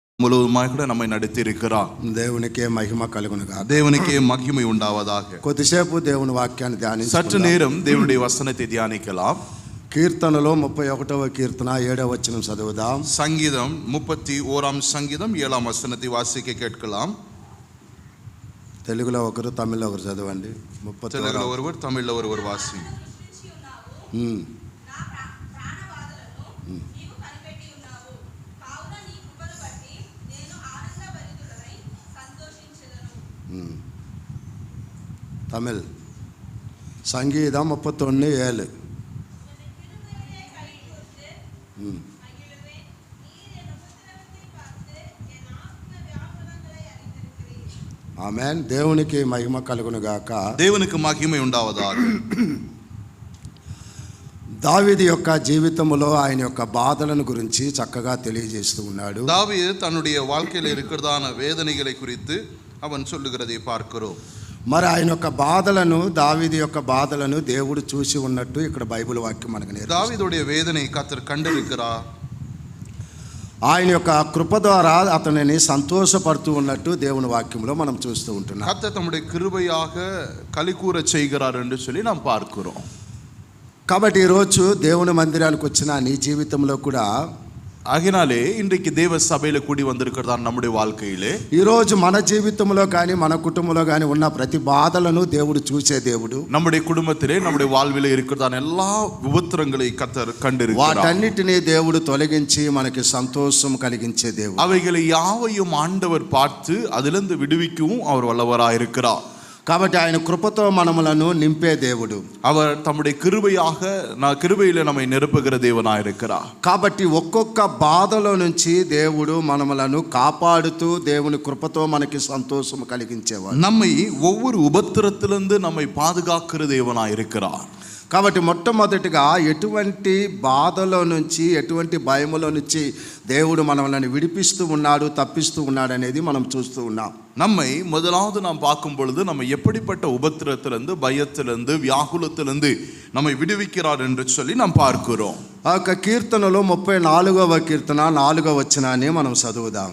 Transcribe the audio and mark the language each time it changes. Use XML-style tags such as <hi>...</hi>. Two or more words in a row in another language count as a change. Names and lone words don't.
<ta>முழுவதுமாக கூட நம்மை நடத்தி இருக்கிறார்.</ta> <te>దేవునికే మహిమ కలుగునుగా.</te> <ta>தேவனுக்கே மகிமை உண்டாவதாக.</ta> <te>కొద్దిసేపు దేవుని వాక్యాన్ని ధ్యానించుకుందాం.</te> <ta>சற்று நேரம் தேவனுடைய வசனத்தை தியானிக்கலாம்.</ta> <te>కీర్తనలో 31వ కీర్తన 7వ వచనం చదువుదాం.</te> <ta>சங்கீதம் 31ஆம் சங்கீதம் 7ஆம் வசனத்தை வாசிக்க கேட்கலாம்.</ta> <te>తెలుగులో ఒకరు తమిళ్లో ఒకరు చదవండి.</te> <ta>తెలుగులో ஒருவர் தமிழ்ல ஒருவர் வாசி. தமிழ் சங்கீதம் 31:7.</ta> <te>ఆమేన్. దేవునికి మహిమ కలుగును గాక. దేవునికి మహిమ ఉండావதாக. దావీదు యొక్క జీవితంలో ఆయన యొక్క బాధలను గురించి చక్కగా తెలియజేస్తూ ఉన్నాడు.</te> <ta>దావీదు தன்னுடைய வாழ்க்கையில் இருக்கிறதான வேதனைகளை குறித்து அவன் சொல்லுகிறதை பார்க்கிறோம்.</ta> <te>మరి ఆయన యొక్క బాధలను, దావీదు యొక్క బాధలను దేవుడు చూసి ఉన్నట్టు ఇక్కడ బైబిల్ వాక్యం మనకు నేర్పిస్తుంది.</te> <ta>தாவீதுடைய வேதனை கர்த்தர் கண்டிருக்கிறார்.</ta> <te>ఆయన యొక్క కృప ద్వారా అతనిని సంతోషపడుతూ ఉన్నట్టు దేవుని వాక్యంలో మనం చూస్తూ ఉంటున్నాం.</te> <ta>கர்த்தர் தம்முடைய கிருபையாக களிகூர செய்கிறார் என்று சொல்லி நாம் பார்க்கிறோம்.</ta> <te>కాబట్టి ఈరోజు దేవుని మందిరానికి వచ్చిన నీ జీవితంలో కూడా,</te> <ta>ஆகினாலே இன்றைக்கு தேவ சபையில கூடி வந்திருக்கிறதா நம்முடைய வாழ்க்கையிலே</ta> <te>ఈరోజు మన జీవితంలో కానీ మన కుటుంబంలో కానీ ఉన్న ప్రతి బాధలను దేవుడు చూసే దేవుడు.</te> <ta>நம்முடைய குடும்பத்திலே நம்முடைய வாழ்விலே இருக்கிறதான எல்லா உபத்திரங்களை கர்த்தர் கண்டிருக்கிறார்.</ta> <te>వాటన్నిటిని దేవుడు తొలగించి మనకి సంతోషం కలిగించే దేవుడు.</te> <ta>அவைகளை யாவையும் ஆண்டவர் பார்த்து அதிலிருந்து விடுவிக்கவும் அவர் வல்லவராக இருக்கிறார்.</ta> <te>కాబట్టి ఆయన కృపతో మనములను నింపే దేవుడు.</te> <ta>அவர் தம்முடைய கிருபையாக கிருபையில நம்மை நிரப்புகிற தேவனாக இருக்கிறார்.</ta> <te>కాబట్టి ఒక్కొక్క బాధలో నుంచి దేవుడు మనములను కాపాడుతూ దేవుని కృపతో మనకి సంతోషం కలిగించేవాడు.</te> <ta>நம்மை ஒவ்வொரு உபத்திரத்திலிருந்து நம்மை பாதுகாக்கிற தேவனாக இருக்கிறார்.</ta> <te>కాబట్టి మొట్టమొదటిగా ఎటువంటి బాధలో నుంచి, ఎటువంటి భయములో నుంచి దేవుడు మనల్ని విడిపిస్తూ ఉన్నాడు, తప్పిస్తూ ఉన్నాడు అనేది మనం చూస్తూ ఉన్నాం.</te> <ta>நம்மை முதலாவது நாம் பார்க்கும் பொழுது நம்ம எப்படிப்பட்ட உபத்திரத்திலிருந்து, பயத்திலிருந்து, வியாகுலத்திலிருந்து நம்மை விடுவிக்கிறார் என்று சொல்லி நாம் பார்க்கிறோம்.</ta> <te>ఆ యొక్క కీర్తనలో 34వ కీర్తన 4వ వచనాన్ని మనం చదువుదాం.</te>